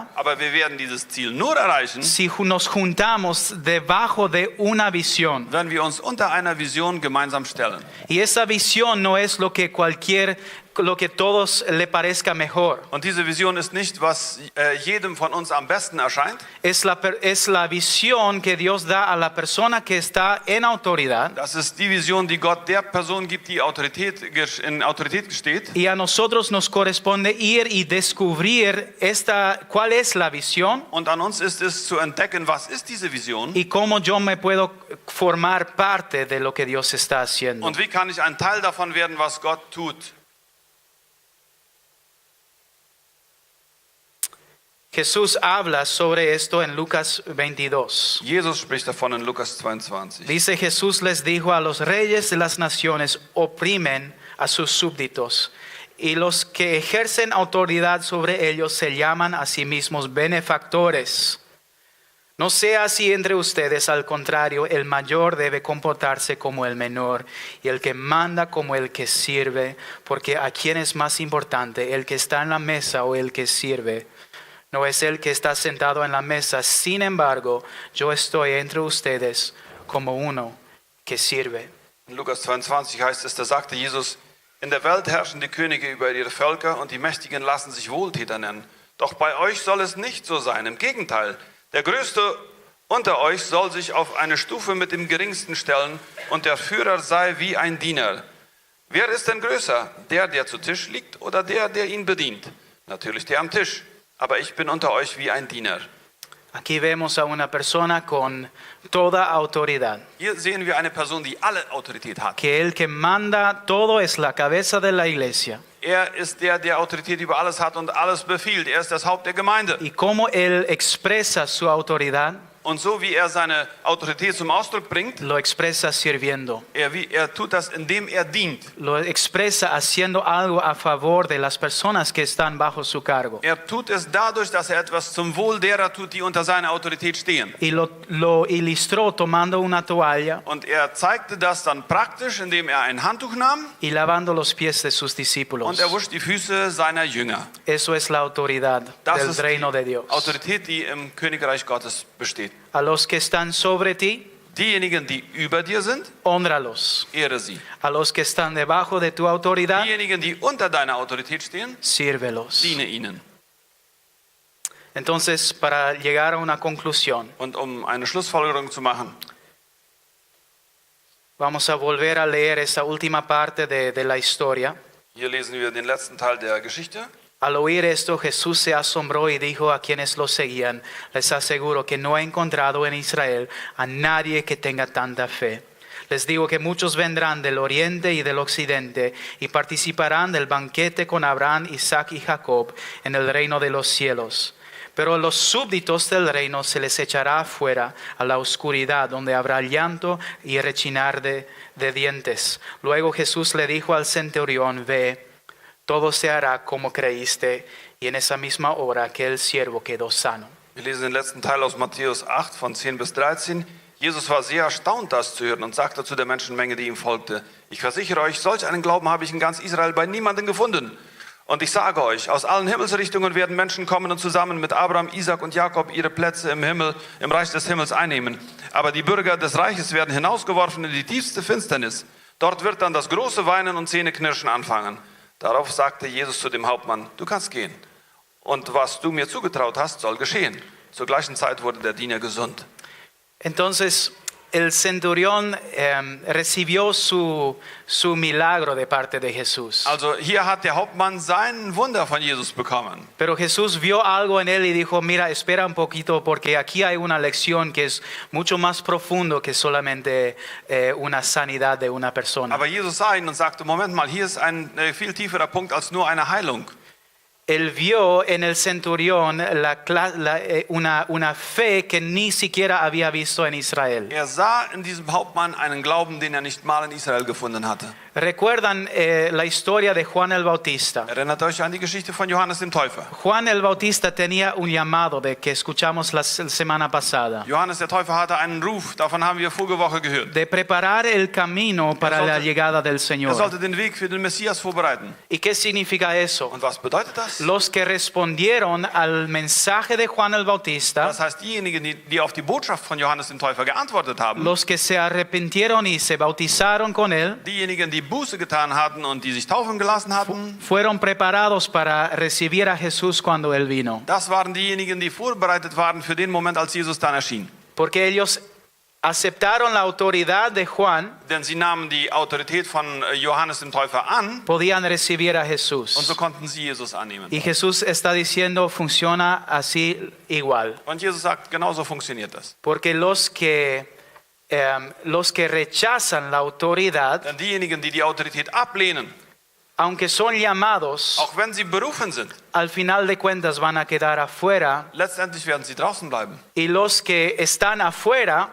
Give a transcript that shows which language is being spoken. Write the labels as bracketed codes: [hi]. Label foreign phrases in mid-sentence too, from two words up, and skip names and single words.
[de] Aber wir werden dieses Ziel nur erreichen, [es] si nos juntamos debajo de una visión. [de] wenn wir uns unter einer Vision gemeinsam stellen. [es] Y esa visión no es lo que cualquier lo que todos le parezca mejor. [de] Und diese Vision ist nicht, was jedem von uns am besten erscheint. [es] Es la visión que Dios da a la persona que está en autoridad. [de] Das ist die Vision, die Gott der Person gibt, die in Autorität steht. [es] Y a nosotros nos corresponde ir y descubrir cuál es la visión [de] Und an uns ist es zu entdecken, was ist diese Vision [es] y cómo yo me puedo formar parte de lo que Dios está haciendo. [de] und wie kann ich ein Teil davon werden, was Gott tut. [es] Jesús habla sobre esto en Lucas 22. [de] Jesus spricht davon in Lukas 22. [es] Dice: Jesús les dijo: a los reyes de las naciones oprimen a sus súbditos, y los que ejercen autoridad sobre ellos se llaman a sí mismos benefactores. No sea así entre ustedes, al contrario, el mayor debe comportarse como el menor, y el que manda como el que sirve, porque ¿a quién es más importante, el que está en la mesa o el que sirve? No es el que está sentado en la mesa. Sin embargo, yo estoy entre ustedes como uno que sirve. [de] In Lukas 22 heißt es, da sagte Jesus: In der Welt herrschen die Könige über ihre Völker und die Mächtigen lassen sich Wohltäter nennen. Doch bei euch soll es nicht so sein. Im Gegenteil, der Größte unter euch soll sich auf eine Stufe mit dem Geringsten stellen und der Führer sei wie ein Diener. Wer ist denn größer? Der zu Tisch liegt oder der ihn bedient? Natürlich der am Tisch. Aber ich bin unter euch wie ein Diener. [es] Aquí vemos a una persona con toda autoridad. [de] Hier sehen wir eine Person, die alle Autorität hat. [es] Que el que manda todo es la cabeza de la iglesia. [de] Er ist der Autorität über alles hat und alles befiehlt. Er ist das Haupt der Gemeinde. [es] Y cómo él expresa su autoridad, [de] Und so wie er seine Autorität zum Ausdruck bringt, [es] lo expresa sirviendo. [de] er tut das, indem er dient. [es] Lo expresa haciendo algo a favor de las personas que están bajo su cargo. [de] Er tut es dadurch, dass er etwas zum Wohl derer tut, die unter seiner Autorität stehen. [es] Y lo ilustró tomando una toalla [de] Und er zeigte das dann praktisch, indem er ein Handtuch nahm [es] y lavando los pies de sus [de] und [es] discípulos. [de] er wusch die Füße seiner Jünger. [es] Eso es la autoridad [de] Das [es] del [de] ist [es] reino de [de] die [es] Dios. [de] Autorität, die im Königreich Gottes besteht. [es] A los que están sobre ti, [de] Diejenigen, die über dir sind, [es] hónralos. [de] ehre sie. [es] A los que están debajo de tu autoridad, [de] Diejenigen, die unter deiner Autorität stehen, [es] sírvelos. [de] diene ihnen. [es] Entonces, para llegar a una conclusión, [de] Und um eine Schlussfolgerung zu machen, [es] vamos a volver a leer esa última parte de la historia. [de] hier lesen wir den letzten Teil der Geschichte. [es] Al oír esto, Jesús se asombró y dijo a quienes lo seguían: les aseguro que no he encontrado en Israel a nadie que tenga tanta fe. Les digo que muchos vendrán del oriente y del occidente y participarán del banquete con Abraham, Isaac y Jacob en el reino de los cielos. Pero a los súbditos del reino se les echará afuera a la oscuridad, donde habrá llanto y rechinar de dientes. Luego Jesús le dijo al centurión: ve, todo se hará como creíste. Y en esa misma hora aquel siervo quedó sano. [de] Wir lesen den letzten Teil aus Matthäus 8 von 10 bis 13. Jesus war sehr erstaunt, das zu hören und sagte zu der Menschenmenge, die ihm folgte: Ich versichere euch, solch einen Glauben habe ich in ganz Israel bei niemandem gefunden. Und ich sage euch, aus allen Himmelsrichtungen werden Menschen kommen und zusammen mit Abraham, Isaac und Jakob ihre Plätze im Himmel, im Reich des Himmels einnehmen. Aber die Bürger des Reiches werden hinausgeworfen in die tiefste Finsternis. Dort wird dann das große Weinen und Zähneknirschen anfangen. Darauf sagte Jesus zu dem Hauptmann: Du kannst gehen. Und was du mir zugetraut hast, soll geschehen. Zur gleichen Zeit wurde der Diener gesund. [es] Entonces el centurión recibió su milagro de parte de Jesús. [de] Also hier hat der Hauptmann sein Wunder von Jesus bekommen. [es] Pero Jesús vio algo en él y dijo: mira, espera un poquito, porque aquí hay una lección que es mucho más profundo que solamente una sanidad de una persona. [de] Aber Jesus sah ihn und sagte: Moment mal, hier ist ein viel tieferer Punkt als nur eine Heilung. [es] Él vio en el centurión una fe que ni siquiera había visto en Israel. [de] Er sah in diesem Hauptmann einen Glauben, den er nicht mal in Israel gefunden hatte. [es] ¿Recuerdan la historia de Juan el Bautista? [de] Erinnert euch an die Geschichte von Johannes dem Täufer. [es] Juan el Bautista tenía un llamado de que escuchamos la semana pasada. [de] Johannes der Täufer hatte einen Ruf, davon haben wir vorige Woche gehört. [es] De preparar el camino para la llegada del [de] Er [es] Señor. [de] sollte den Weg für den Messias vorbereiten. [es] ¿Y qué significa eso? [de] Und was bedeutet das? [es] Los que respondieron al mensaje de Juan el Bautista, [de] Das heißt, diejenigen, die auf die Botschaft von Johannes dem Täufer geantwortet haben, [es] los que se arrepintieron y se bautizaron con él, [de] diejenigen, die Buße getan hatten und die sich taufen gelassen hatten. [es] fueron preparados para recibir a Jesús cuando Él vino. [de] Das waren diejenigen, die vorbereitet waren für den Moment, als Jesus dann erschien. [es] Porque ellos aceptaron la autoridad de Juan, [de] Denn sie nahmen die Autorität von Johannes dem Täufer an [es] podían recibir a [de] und so [es] Jesús. [de] konnten sie Jesus annehmen. [es] Y Jesús está diciendo, funciona así igual. [de] Und Jesus sagt, genauso funktioniert das. [es] Porque los que rechazan la autoridad, [de] Denn diejenigen, die die Autorität ablehnen, [es] aunque son llamados, [de] auch wenn sie berufen sind, [es] al final de cuentas van a quedar afuera. [de] letztendlich werden sie draußen bleiben. [es] Y los que están afuera,